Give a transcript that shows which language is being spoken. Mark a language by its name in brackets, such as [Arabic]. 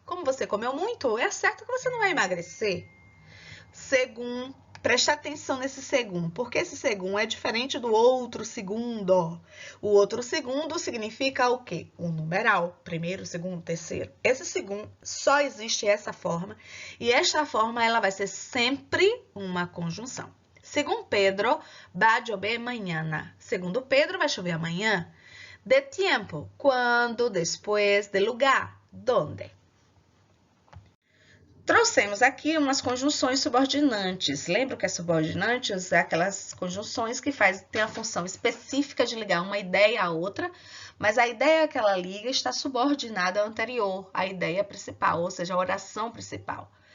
[Portuguese] Como você comeu muito, é certo que você não vai emagrecer. Segundo, preste atenção nesse segundo, porque esse segundo é diferente do outro segundo. O outro segundo significa o quê? Um numeral, primeiro, segundo, terceiro. Esse segundo só existe essa forma, e esta forma ela vai ser sempre uma conjunção. [Spanish] Segundo Pedro, va a llover mañana. [Portuguese] Segundo Pedro, vai chover amanhã. De tiempo, quando, depois, de lugar, donde. Trouxemos aqui umas conjunções subordinantes. Lembra que as subordinantes é aquelas conjunções que têm a função específica de ligar uma ideia à outra, mas a ideia que ela liga está subordinada ao anterior, à ideia principal, ou seja, a oração principal.